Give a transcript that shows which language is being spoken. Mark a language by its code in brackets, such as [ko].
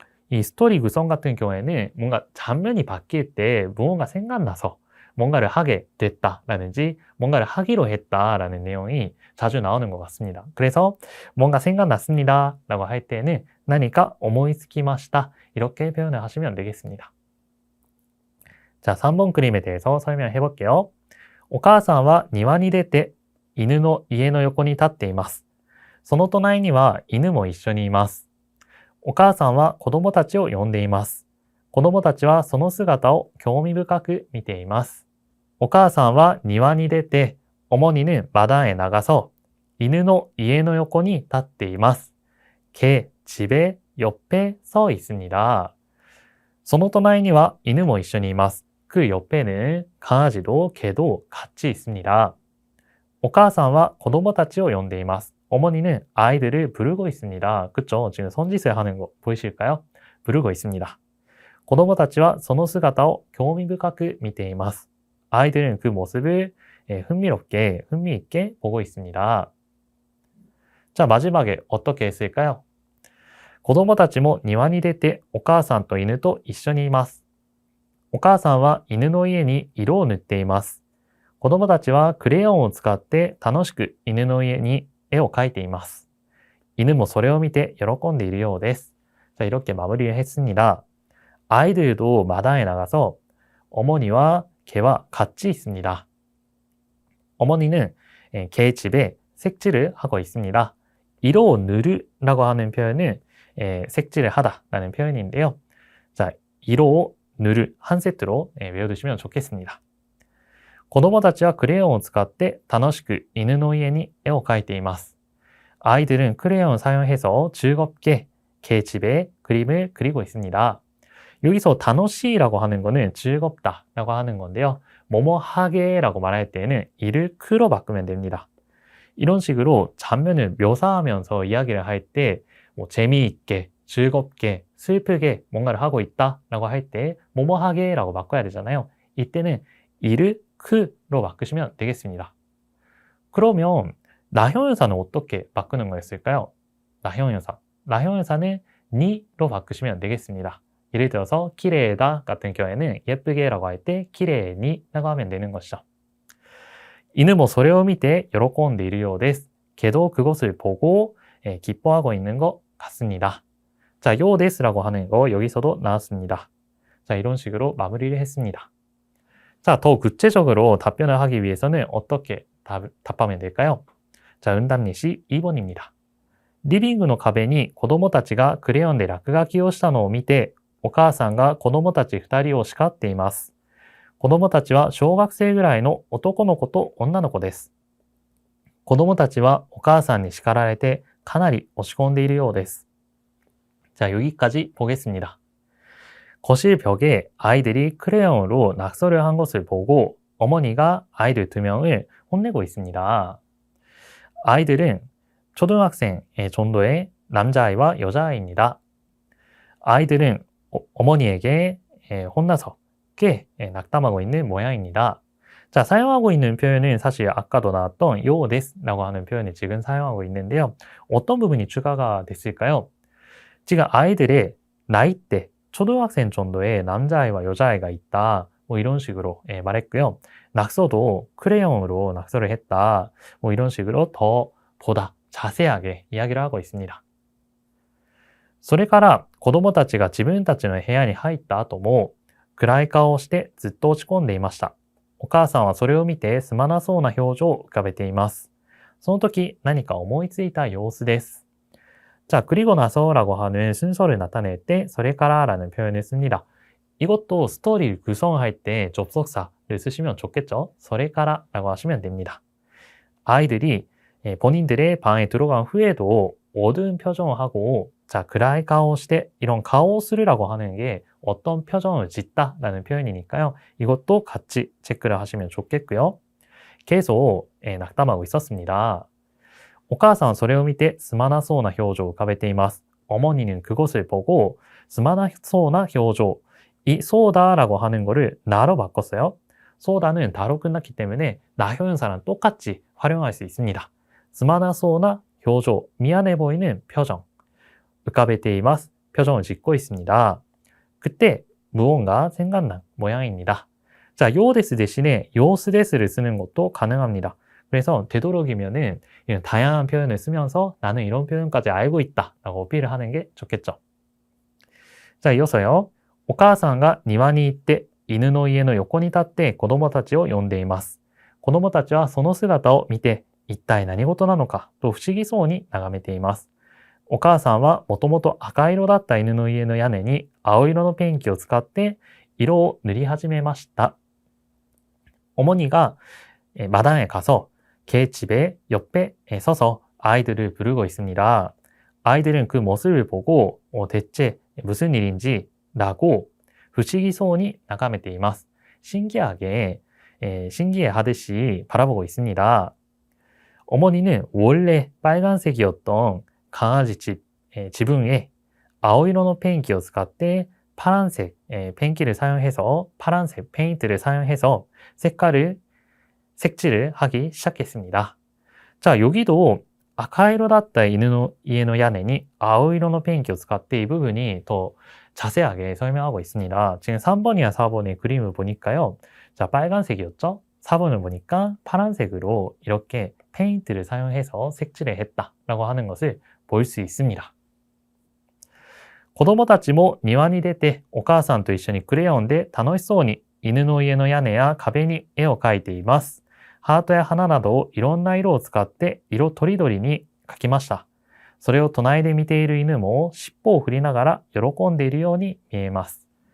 [ko] 이 스토리 구성 같은 경우에는 뭔가 장면이 바뀔 때 무언가 생각나서 뭔가를 하게 됐다라든지 뭔가를 하기로 했다라는 내용이 자주 나오는 것 같습니다. 그래서 뭔가 생각났습니다 라고 할 때는 [ja] 何か [ko] 오모이츠키마시다 이렇게 표현을 하시면 되겠습니다. 자, 3번 그림에 대해서 설명해 볼게요. [ja] お母さんは庭に出て犬の家の横に立っています。その隣には犬も一緒にいます。お母さんは子供たちを呼んでいます。子供たちはその姿を興味深く見ています。お母さんは庭に出て [ko] 어머니는 마당에 나가서 [ja] 犬の家の横に立っています。 [ko] 걔 집에 옆에 서 있습니다. [ja] その隣には犬も一緒にいます。 [ko] 그 옆에는 강아지도 개도 같이 있습니다. [ja] お母さんは子供たちを呼んでいます. [ko] 어머니는 아이들을 부르고 있습니다. 그쵸? 지금 손짓을 하는 거 보이실까요? 부르고 있습니다. [ja] 子供たちはその姿を興味深く見ています. [ko] 아이들은 그 모습을 흥미있게 보고 있습니다. 자, 마지막에 어떻게 했을까요? [ja] 子供たちも庭に出てお母さんと犬と一緒にいます。お母さんは犬の家に色を塗っています。子供たちはクレヨンを使って楽しく犬の家に絵を描いています. 犬もそれを見て喜んでいるようです. [ko] 자, 이렇게 마무리를 했습니다. 아이들도 마당에 나가서 어머니와 개와 같이 있습니다. 어머니는 개 집에 색칠을 하고 있습니다. 이로 누르라고 하는 표현은 색칠을 하다라는 표현인데요. 자, 이로 누르 한 세트로 외워두시면 좋겠습니다. 子供たちはクレヨンを使って楽しく犬の家に絵を描いています. 아이들은 크레용을 사용해서 즐겁게 개 집에 그림을 그리고 있습니다. 여기서 다노시라고 하는 거는 즐겁다라고 하는 건데요. 뭐뭐 하게라고 말할 때는 이를 크로 바꾸면 됩니다. 이런 식으로 장면을 묘사하면서 이야기를 할 때 재미있게, 즐겁게, 슬프게 뭔가를 하고 있다라고 할 때 뭐뭐 하게라고 바꿔야 되잖아요. 이때는 이를 크로 바꾸시면 되겠습니다. 그러면 나형용사는 어떻게 바꾸는 거였을까요? 나형용사는 니로 바꾸시면 되겠습니다. 예를 들어서 키레다 같은 경우에는 예쁘게라고 할 때 키레니라고 하면 되는 것이죠. [ja] 犬もそれを見て喜んでいるようです. [ko] 걔도 그것을 보고 기뻐하고 있는 것 같습니다. 자, 요데스라고 하는 거 여기서도 나왔습니다. 자, 이런 식으로 마무리를 했습니다. 자, 더 구체적으로 답변을 하기 위해서는 어떻게 답하면 될까요? 자, 응답日 2번입니다. [ja] リビングの壁に子供たちがクレヨンで落書きをしたのを見て、お母さんが子供たち2人を叱っています。子供たちは小学生ぐらいの男の子と女の子です。子供たちはお母さんに叱られてかなり落ち込んでいるようです. [ko] 자, 여기까지 보겠습니다. 거실 벽에 아이들이 크레용으로 낙서를 한 것을 보고 어머니가 아이들 2명을 혼내고 있습니다. 아이들은 초등학생 정도의 남자아이와 여자아이입니다. 아이들은 어머니에게 혼나서 꽤 낙담하고 있는 모양입니다. 자, 사용하고 있는 표현은 사실 아까도 나왔던 요데스라고 하는 표현을 지금 사용하고 있는데요. 어떤 부분이 추가가 됐을까요? 지금 아이들의 나이대, 초등학생 정도의 남자아이와 여자아이가 있다. 뭐 이런 식으로 말했고요. 낙서도 크레용으로 낙서를 했다. 뭐 이런 식으로 보다 자세하게 이야기를 하고 있습니다. [ja] それから子供たちが自分たちの部屋に入った後も暗い顔をしてずっと落ち込んでいました。お母さんはそれを見てすまなそうな表情を浮かべています. その時何か思いついた様子です. [ko] 자, 그리고 나서라고 하는 순서를 나타낼 때 [ja] それから [ko] 라는 표현을 씁니다. 이것도 스토리를 구성할 때 접속사를 쓰시면 좋겠죠? [ja] それから [ko] 라고 하시면 됩니다. 아이들이 본인들의 방에 들어간 후에도 어두운 표정을 하고 자, [ja] 暗い顔をして [ko] 이런 [ja] 顔をする [ko] 라고 하는 게 어떤 표정을 짓다 라는 표현이니까요. 이것도 같이 체크를 하시면 좋겠고요. 계속 낙담하고 있었습니다. [ja] お母さんはそれを見てすまなそうな表情を浮かべています. [ko] 어머니는 그것을 보고 [ja] すまなそうな表情. [ko] 이 소다라고 하는 거를 나로 바꿨어요. 소다는 다로 끝났기 때문에 나형용사랑 똑같이 활용할 수 있습니다. [ja] すまなそうな表情, [ko] 미안해 보이는 표정. [ja] 浮かべています. [ko] 표정을 짓고 있습니다. 그때 무언가 생각난 모양입니다. 자, 요데스 대신에 요스데스를 쓰는 것도 가능합니다. 그래서 되도록이면은 이런 다양한 표현을 쓰면서 나는 이런 표현까지 알고 있다 라고 어필을 하는 게 좋겠죠. 자, 이어서요. [ja] お母さんが庭に行って犬の家の横に立って子供たちを呼んでいます。子供たちはその姿を見て一体何事なのかと不思議そうに眺めています。お母さんはもともと赤色だった犬の家の屋根に青色のペンキを使って色を塗り始めました. [ko] 어머니가 마당에 가서 개집의 옆에 서서 아이들을 부르고 있습니다. 아이들은 그 모습을 보고 대체 무슨 일인지 라고 [ja] 不思議そうに眺めています. [ko] 신기하게 신기해하듯이 바라보고 있습니다. 어머니는 원래 빨간색이었던 강아지 집 지붕에 [ja] 青色のペンキを使って [ko] 파란색 페인트를 사용해서 파란색 페인트를 사용해서 색칠을 하기 시작했습니다. 자, 여기도 [ja] 赤色だった犬の家の屋根に青色のペンキを使って [ko] 이 부분이 더 자세하게 설명하고 있습니다. 지금 3번이나 4번의 그림을 보니까요. 자, 빨간색이었죠? 4번을 보니까 파란색으로 이렇게 페인트를 사용해서 색칠을 했다라고 하는 것을 볼 수 있습니다. [ja] 子供たちも庭に出てお母さんと一緒にクレヨンで楽しそうに犬の家の屋根や壁に絵を描いています。ハートや花などをいろんな色を使って色とりどりに描きました。それを隣で見ている犬も尻尾を振りながら喜んでいるように見えます。